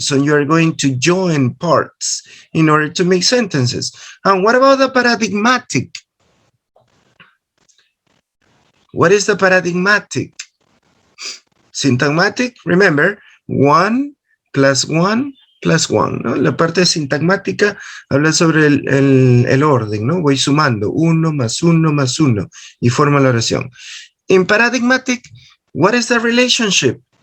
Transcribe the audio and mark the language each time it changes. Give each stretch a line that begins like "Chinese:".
English: So you're going to join parts in order to make sentences. And what about the paradigmatic? What is the paradigmatic? Syntagmatic, remember, 1 plus 1 plus 1, ¿no?
Spanish: La parte sintagmática habla sobre el orden, ¿no? Voy sumando 1 más 1 más 1 y forma la oración.
English: In paradigmatic, what is the relationship?